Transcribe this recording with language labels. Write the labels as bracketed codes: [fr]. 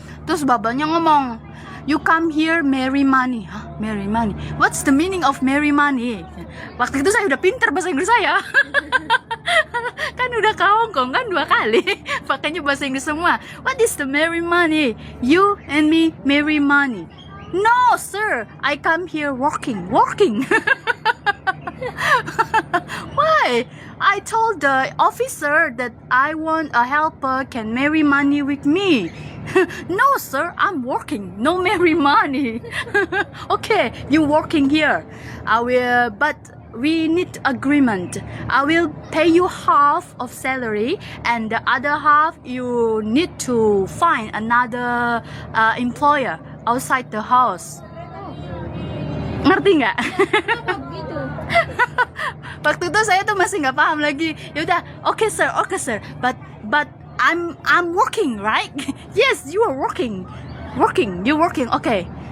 [id] Terus babanya ngomong, [en] you come here marry money. Hah, marry money? What's the meaning of marry money? [id] Waktu itu saya udah pinter bahasa Inggris saya. Kan udah ke Hong Kong kan 2 kali. Pakainya bahasa Inggris semua. [en] What is the marry money? You and me marry money. No sir, I come here working. Why? I told the officer that I want a helper can marry money with me. No sir, I'm working, no marry money. Okay, you working here. I will, but we need agreement. I will pay you half of salary and the other half you need to find another employer outside the house. [id] Ngerti nggak? Kenapa begitu? Waktu itu saya tuh masih nggak paham lagi. Yaudah, [en] okay sir, but I'm working, right? Yes, you are working, you working, okay.